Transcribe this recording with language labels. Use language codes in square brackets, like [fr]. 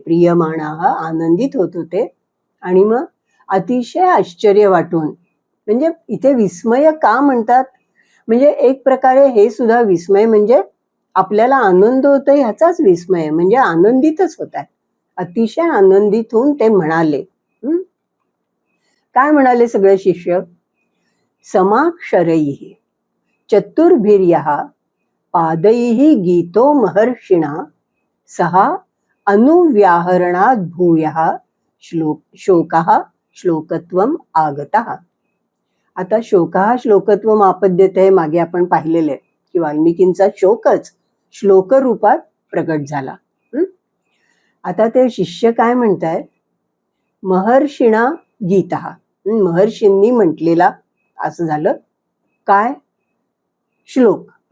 [mr] प्रियमाणाः आनंदित होत होते. आणि मग अतिशय आश्चर्य वाटून, म्हणजे इथे विस्मय का म्हणतात, म्हणजे एक प्रकारे हे सुद्धा विस्मय म्हणजे आपल्याला आनंद होतोय ह्याचाच विस्मय, म्हणजे आनंदितच होत आहे. अतिशय आनंदित होऊन ते म्हणाले. काय म्हणाले सगळे शिष्य, [sa] समाक्षरैः चतुर्भिर्यः पादैः गीतो महर्षिणा सः अनुव्याहरणात् भूयः शोकः श्लोकत्वम आगतः. [mr] आता [sa] शोकः श्लोकत्वम आपद्यते [mr] मागे आपण पाहिलेले की वाल्मिकींचा शोकच श्लोक रूपात प्रकट झाला. आता ते शिष्य काय म्हणतायत, [sa] महर्षिणा गीतः, [mr] महर्षींनी म्हटलेला असं झालं काय श्लोक.